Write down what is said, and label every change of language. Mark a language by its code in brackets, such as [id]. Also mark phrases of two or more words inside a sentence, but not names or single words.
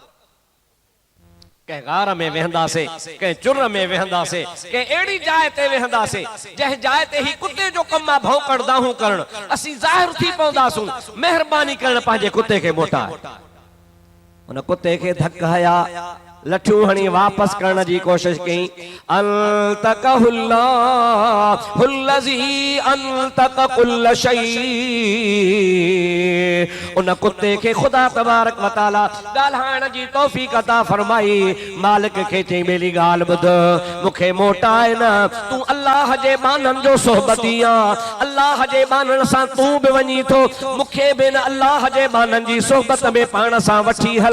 [sd] कंहिं गार में वेहंदासीं, कंहिं चुर में वेहंदासीं, कंहिं अहिड़ी जाइ ते वेहंदासीं जंहिं जाइ ते ही कुते जो कम आहे भौंकड़ दाहूं करण, असीं ज़ाहिर थी पवंदासूं। महिरबानी करण पंहिंजे कुते खे मोटाए। उन कुते खे धक हया लठू हणी वापस करण जी कोशिश कई। [ar] أنطقه الله الذي أنطق كل شيء. [sd] उन कुत्ते के खुदा [ar] تبارك وتعالى [sd] ॻाल्हाइण जी तौफ़ीक़ अता फरमाई। मालिक खे चई मेरी ॻाल्हि ॿुध, मूंखे मोटाए न, तूं अल्लाह जे बाननि जो सोहबती आ, अल्लाह जे बाननि सां तूं बि वञी थो, मूंखे बि न अल्लाह जे बाननि जी सोहबत में पाण सां वठी हल।